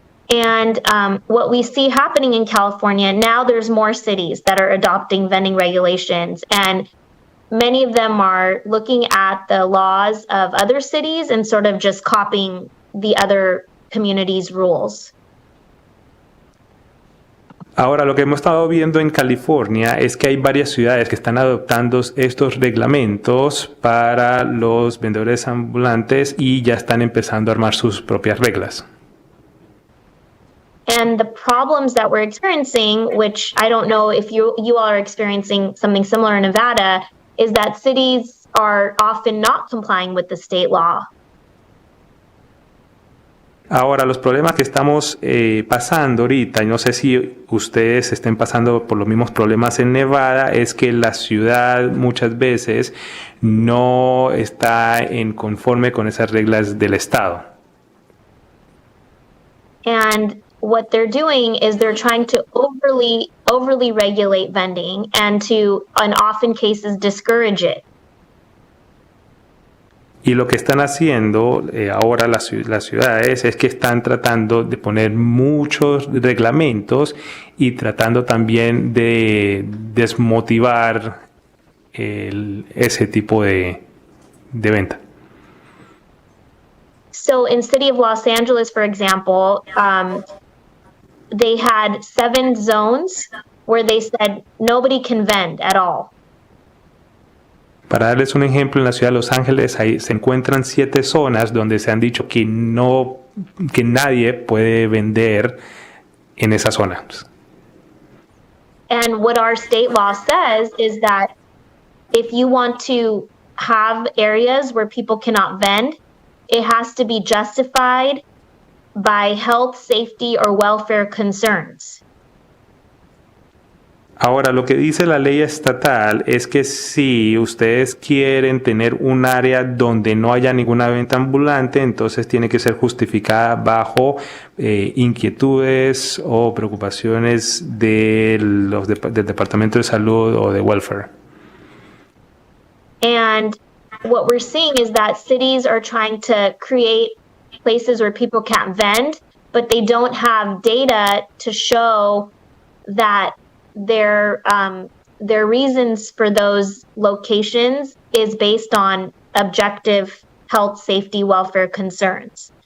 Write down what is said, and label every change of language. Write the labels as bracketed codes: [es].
[en] And what we see happening in California, now there's more cities that are adopting vending regulations, and many of them are looking at the laws of other cities and sort of just copying the other communities' rules. [es] Ahora, lo que hemos estado viendo en California es que hay varias ciudades que están adoptando estos reglamentos para los vendedores ambulantes y ya están empezando a armar sus propias reglas. [en] And the problems that we're experiencing, which I don't know if you all are experiencing something similar in Nevada, is that cities are often not complying with the state law. [es] Ahora, los problemas que estamos pasando ahorita, y no sé si ustedes estén pasando por los mismos problemas en Nevada, es que la ciudad muchas veces no está en conforme con esas reglas del estado. [en] And what they're doing is they're trying to overly regulate vending and to, in often cases, discourage it. [es] Y lo que están haciendo ahora las ciudades es que están tratando de poner muchos reglamentos y tratando también de desmotivar ese tipo de venta. [en] So in City of Los Angeles, for example, they had 7 zones where they said nobody can vend at all. [es] Para darles un ejemplo, en la ciudad de Los Ángeles ahí se encuentran 7 zonas donde se han dicho que nadie puede vender en esas zonas. [en] And what our state law says is that if you want to have areas where people cannot vend, it has to be justified by health, safety, or welfare concerns. [es] Ahora, lo que dice la ley estatal es que si ustedes quieren tener un área donde no haya ninguna venta ambulante, entonces tiene que ser justificada bajo inquietudes o preocupaciones del Departamento de Salud o de Welfare. [en] And what we're seeing is that cities are trying to create places where people can't vend, but they don't have data to show that their reasons for those locations is based on objective health, safety, welfare concerns.